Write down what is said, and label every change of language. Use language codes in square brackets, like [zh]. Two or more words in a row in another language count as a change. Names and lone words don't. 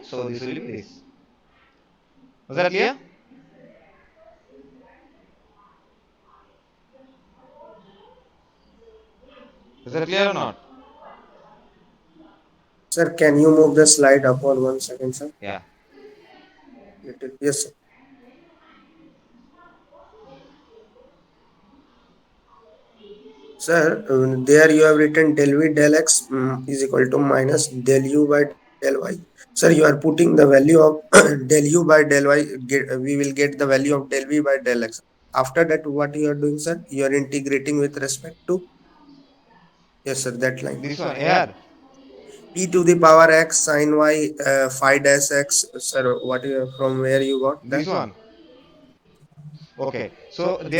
[en] So this will be this. Was that clear? Is that clear or not? Sir, can you move the slide upward 1 second, sir? Yeah. Yes, sir. Sir, there you have written del v del x is equal to minus del u by del y. Sir, you are putting the value of del u by del y. We will get the value of del v by del x. After that, what you are doing, sir? You are integrating with respect to, yes, sir, that line. This one here. E to the power x sin y phi dash x. Sir, what you from where you got that? This one. Okay. So there